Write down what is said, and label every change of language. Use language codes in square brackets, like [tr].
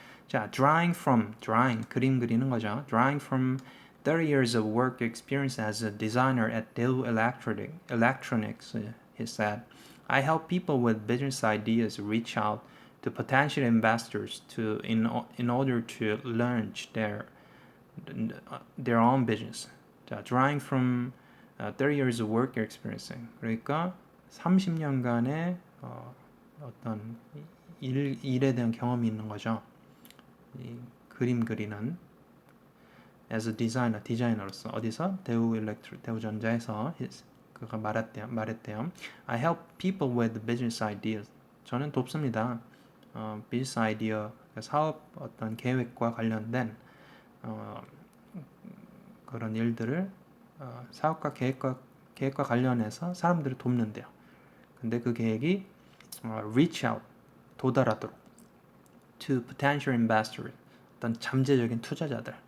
[ko] 자, drawing 그림 그리는 거죠. [en] Drawing from 30 years of work experience as a designer at Dell Electronics, he said, I help people with business ideas reach out to potential investors in order to launch their own business. 자, drawing from 30 years of work experience. [ko] 그러니까 30년간의 어떤 일에 대한 경험이 있는 거죠. 이 그림 그리는 [en] as a designer, [ko] 디자이너로서 어디서? 대우전자에서 그가 말했대요. [en] I help people with business ideas. [ko] 저는 돕습니다. 비즈니스 아이디어, 사업 어떤 계획과 관련된 그런 일들을 사업과 계획과 관련해서 사람들을 돕는데요. 근데 그 계획이 [en] reach out, [ko] 도달하도록 [en] to potential investors, [ko] 어떤 잠재적인 투자자들.